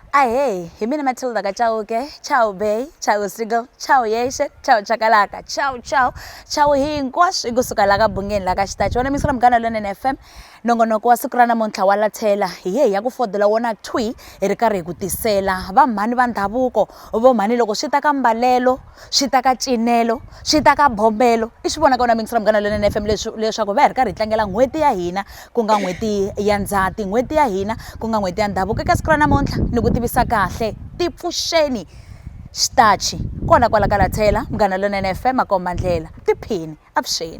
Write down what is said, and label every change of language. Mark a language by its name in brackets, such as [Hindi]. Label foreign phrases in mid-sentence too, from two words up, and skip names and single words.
[Tsonga] Hey, hi mina Matilda ka ciao ke, ciao Bay, ciao Sigal, ciao Yeshe, ciao Chakalaka, ciao hinkwaswo kusuka la ka bungeni la ka xitachi wena misala mugana lonene FM nongonoko wa siku ra namuntlha wa lathela hi ye ya ku fodela wona twi hi ri karhi hi ku tisela vamhani va ndhavuko vomhani loko swi ta ka mbalelo swi ta ka cinelo swi ta ka bombelo i swi vona ka wena mingisela mugana lonene FM leswaku va hi ri karhi hi tlangela n'hweti ya hina ku nga n'hweti ya Ndzhati n'hweti ya hina ku nga n'hweti ya ndhavuko eka siku ra namuntlha ni ku tivisa kahle tipfuxeni xitachi kona kwala ka lathela mugana lonene FM makomba ndlela tiphini avuxeni